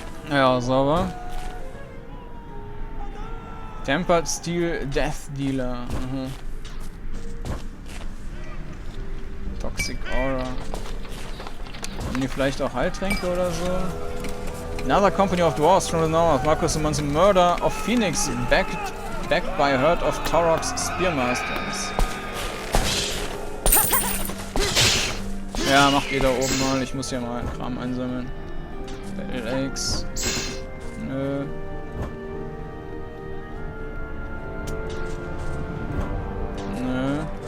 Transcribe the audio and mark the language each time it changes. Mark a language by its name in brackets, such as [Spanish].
[German] Ja, sauber. [English] Tempered Steel Death Dealer. Toxic Aura. [German] Haben die vielleicht auch Heiltränke oder so? [English] Another company of dwarves from the north. Marcus summons a murder of Phoenix backed by a herd of Torok's Spearmasters. [German] Ja, macht ihr da oben mal. Ich muss hier mal Kram einsammeln. LX. Nö. Nö.